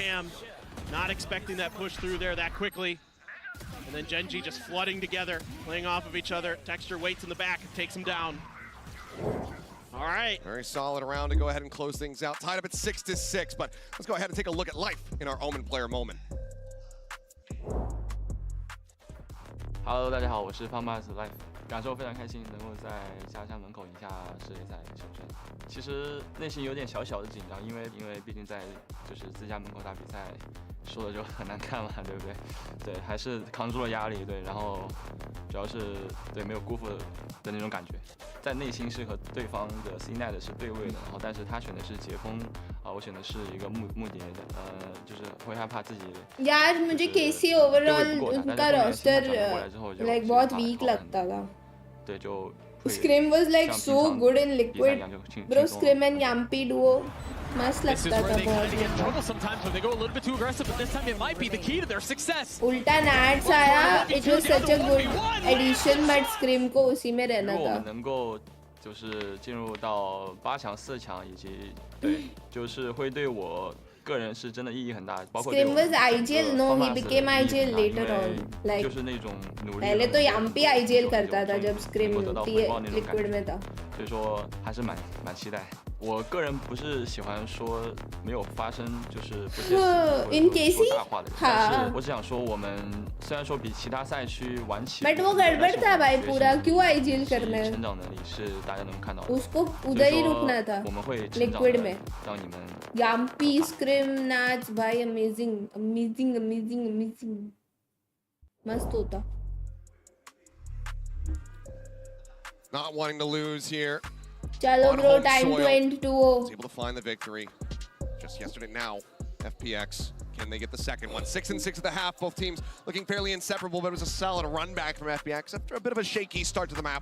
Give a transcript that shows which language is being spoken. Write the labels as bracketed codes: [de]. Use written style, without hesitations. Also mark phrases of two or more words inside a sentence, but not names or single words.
[en] cam, not expecting that push through there that quickly. And then Genji just flooding together, playing off of each other. Texture waits in the back and takes him down. All right. Very solid round to go ahead and close things out. Tied up at 6-6, but let's go ahead and take a look at life in our Omen player moment. [zh] Hello， 大家好，我是胖爸 Life， 感受非常开心，能够在家乡门口赢下世界赛首胜。其实内心有点小小的紧张，因为毕竟在就是自家门口打比赛，说的就很难看嘛，对不对？对，还是扛住了压力，对，然后主要是对没有辜负的那种感觉，在内心是和对方的 C-Net 是对位的，然后但是他选的是解封，我选的是一个木蝶的，就是会害怕自己。 [hi] यार मुझे KC ओवरऑल उनका [en] roster like [hi] बहुत weak लगता था. [zh] 对，就 [en] Scrim was like so good in liquid. Bro, Scrim and Yampi duo [hi] मस्त लगता था बहुत. [en] Sometimes when they go a little bit too aggressive, but this time it might be the key to their success. उल्टा Nats आया. It was such a good addition, but Scrim [hi] को उसी में रहना था. [zh] 如果我们能够就是进入到8强、4强，以及对，就是会对我个人是真的意义很大，包括 [en] Scrim was IGL, no, he became IGL later on. Like [zh] 就是那种努力。 [hi] पहले तो Yampi IGL करता था जब Scrim liquid में था. [zh] 所以说还是蛮期待。我个人不是喜欢说没有发生就是不切实际或者说大话的人，但是我只想说我们虽然说比其他赛区晚起， [hi] But वो गड़बड़ था भाई पूरा क्यों IGL करना है? [zh] 成长能力是大家能看到的。 [hi] उसको उधर ही रुकना था. [zh] 我们会 [hi] liquid में. [zh] 让你们 [hi] Yampi, Scrim, Nats, भाई amazing. मस्त होता. [en] Not wanting to lose here. Chalo bro, time to end 2-0. Was able to find the victory just yesterday. Now, FPX, can they get the second one? 6-6 at the half. Both teams looking fairly inseparable, but it was a solid run back from FPX after a bit of a shaky start to the map.